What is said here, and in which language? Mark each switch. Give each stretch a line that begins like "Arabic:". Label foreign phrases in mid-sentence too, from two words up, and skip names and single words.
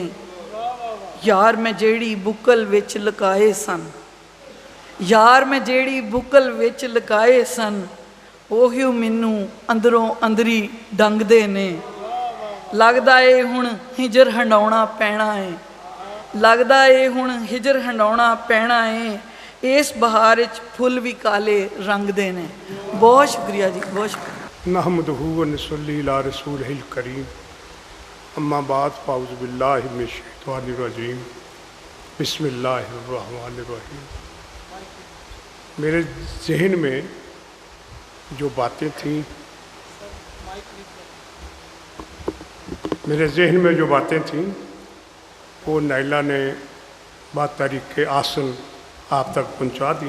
Punjabi: ਯਾਰ ਮੈਂ ਜਿਹੜੀ ਬੁੱਕਲ ਵਿੱਚ ਲੁਕਾਏ ਸਨ, ਯਾਰ ਮੈਂ ਜਿਹੜੀ ਬੁੱਕਲ ਵਿੱਚ ਲੁਕਾਏ ਸਨ, ਉਹੀ ਮੈਨੂੰ ਅੰਦਰੋਂ ਅੰਦਰੀ ਡੰਗਦੇ ਨੇ। ਲੱਗਦਾ ਏ ਹੁਣ ਹਿਜਰ ਹੰਡਾਉਣਾ ਪੈਣਾ ਏ, ਲੱਗਦਾ ਏ ਹੁਣ ਹਿਜਰ ਹੰਡਾਉਣਾ ਪੈਣਾ ਏ। ਇਸ ਬਹਾਰ ਵਿੱਚ ਫੁੱਲ ਵੀ ਕਾਲੇ ਰੰਗਦੇ ਨੇ। ਬਹੁਤ ਸ਼ੁਕਰੀਆ ਜੀ, ਬਹੁਤ ਸ਼ੁਕਰੀਆ।
Arabic: نحمده ونصلي على رسوله الكريم، أما بعد فأعوذ بالله من الشيطان الرجيم، بسم الله الرحمن الرحيم.
Urdu: میرے ذہن میں جو باتیں تھیں، میرے ذہن میں جو باتیں تھیں، وہ نائلہ نے بات طریقے آسان آپ تک پہنچا دی.